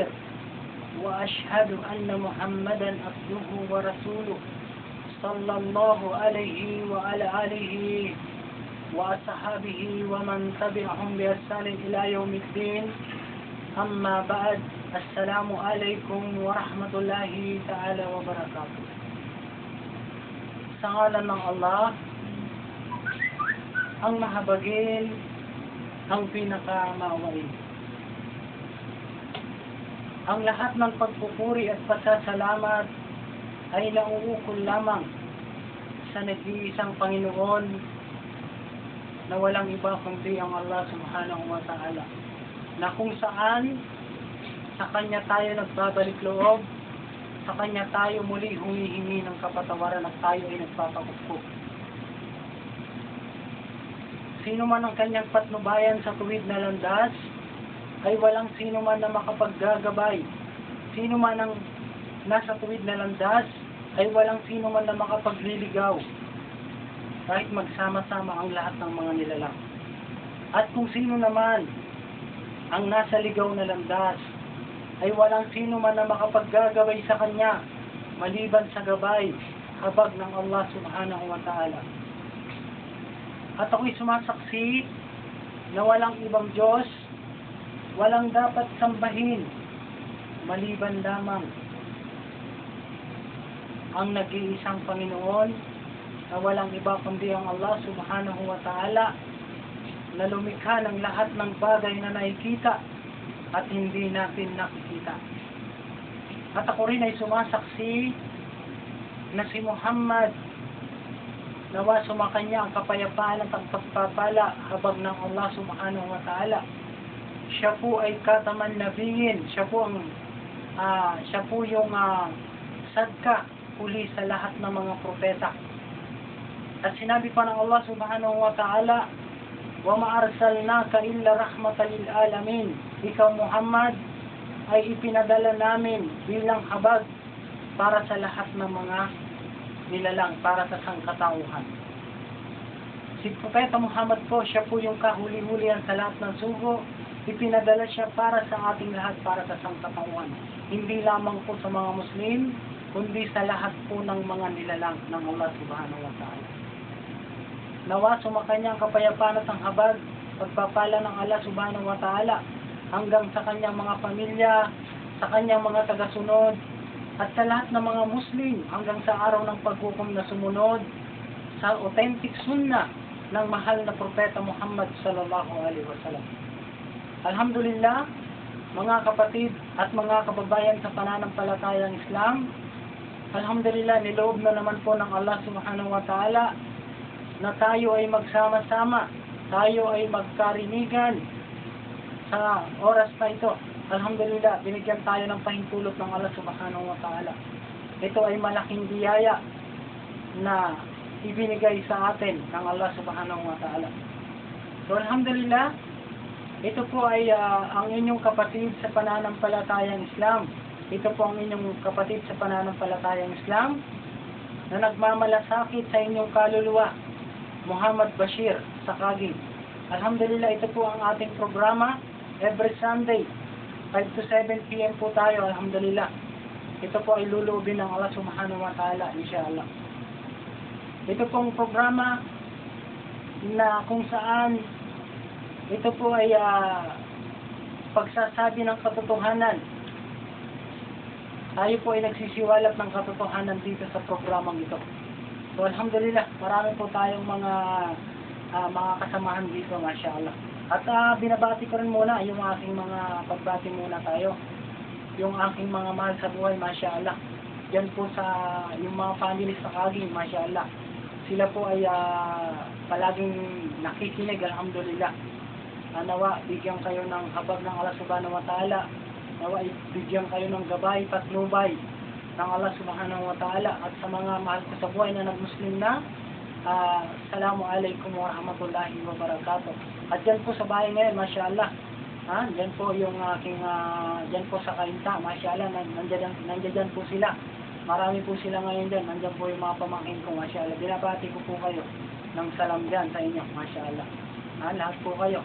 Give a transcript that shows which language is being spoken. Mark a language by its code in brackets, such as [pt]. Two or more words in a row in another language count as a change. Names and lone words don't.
[ar] وأشهد أن محمدا عبده ورسوله صلى الله عليه وعلى آله وأصحابه ومن تبعهم بإحسان إلى يوم الدين. أما بعد، السلام عليكم ورحمة الله تعالى وبركاته. [tl] Sa ngalan ng Allah, ang mahabagin, ang pinakamaawain. Ang lahat ng pagpupuri at pasasalamat ay nauukol lamang sa nag-iisang Panginoon na walang iba kundi ang Allah [ar] سبحانه وتعالى, [tl] na kung saan sa Kanya tayo nagbabalik loob, sa Kanya tayo muli humihingi ng kapatawaran at tayo ay nagpapakupkop. Sino man ang kanyang patnubayan sa tuwid na landas, ay walang sino man na makapaggagabay. Sino man ang nasa tuwid na landas, ay walang sino man na makapagliligaw, kahit magsama-sama ang lahat ng mga nilalang. At kung sino naman ang nasa ligaw na landas, ay walang sino man na makapaggagabay sa kanya, maliban sa gabay, habag ng Allah [ar] سبحانه وتعالى. [tl] At ako'y sumasaksi na walang ibang Diyos, walang dapat sambahin, maliban lamang ang nag-iisang Panginoon, na walang iba kundi ang Allah [ar] سبحانه وتعالى, [tl] na lumikha ng lahat ng bagay na nakikita at hindi natin nakikita. At ako rin ay sumasaksi na si Muhammad, nawa sumakanya ang kapayapaan at ang pagpapala habag ng Allah [ar] سبحانه وتعالى. [tl] Siya po ay [ar] خاتم النبيين, [tl] siya po yung sadka huli sa lahat ng mga propeta. At sinabi pa ng Allah [ar] سبحانه وتعالى, وَمَا أَرْسَلْنَاكَ إِلَّا رَحْمَةً لِلْعَالَمِينَ. [tl] Ikaw Muhammad ay ipinadala namin bilang habag para sa lahat ng mga nilalang, para sa sangkatauhan. Si Propeta Muhammad po, siya po yung kahuli-hulihan sa lahat ng sugo. Ipinadala siya para sa ating lahat, para sa sangkatauhan. Hindi lamang po sa mga Muslim, kundi sa lahat po ng mga nilalang ng Allah [ar] سبحانه وتعالى. [tl] Nawa sumakanya ang kapayapaan at ang habag, pagpapala ng Allah [ar] سبحانه وتعالى [tl] hanggang sa kanyang mga pamilya, sa kanyang mga tagasunod, at sa lahat ng mga Muslim hanggang sa araw ng paghukom na sumunod sa [en] authentic sunnah [tl] ng mahal na Propeta Muhammad [ar] صلى الله عليه وسلم. [tl] Alhamdulillah, mga kapatid at mga kababayan sa pananampalatayang Islam, alhamdulillah, niloob na naman po ng Allah [ar] سبحانه وتعالى [tl] na tayo ay magsama-sama, tayo ay magkarinigan sa oras na ito. Alhamdulillah, binigyan tayo ng pahintulot ng Allah [ar] سبحانه وتعالى. [tl] Ito ay malaking biyaya na ibinigay sa atin ng Allah [ar] سبحانه وتعالى. [tl] So alhamdulillah, ito po ay ang inyong kapatid sa pananampalatayang Islam. Ito po ang inyong kapatid sa pananampalatayang Islam na nagmamalasakit sa inyong kaluluwa, Muhammad Bashir Sakagi. Alhamdulillah, ito po ang ating programa. [en] Every Sunday, 5 to 7 p.m. [tl] po tayo, alhamdulillah. Ito po ay lulubin ng Allah [ar] سبحانه وتعالى, [tl] insyaAllah. Ito pong programa na kung saan ito po ay pagsasabi ng katotohanan. Tayo po ay nagsisiwalat ng katotohanan dito sa programang ito. So alhamdulillah, marami po tayong mga kasamahan dito, masyaAllah. At binabati ko rin muna yung aking mga pagbati muna tayo. Yung aking mga mahal sa buhay, masyaAllah. Yan po sa yung mga family sa Kaging, masyaAllah. Sila po ay palaging nakikinig, alhamdulillah. Nawa, bigyan kayo ng habag ng Allah [ar] سبحانه وتعالى. [tl] Nawa, bigyan kayo ng gabay, patnubay ng Allah [ar] سبحانه وتعالى. [tl] At sa mga mahal ko sa buhay na nag-Muslim na, [ar] السلام عليكم ورحمة الله وبركاته. [tl] At dyan po sa bahay ngayon, masyaAllah. Dyan po yung aking, dyan po sa Kainta, masyaAllah, nandiyan po sila. Marami po sila ngayon dyan. Nandiyan po yung mga pamangkin ko, masyaAllah. Binabati ko po kayo ng salam dyan sa inyo, masyaAllah. Lahat po kayo.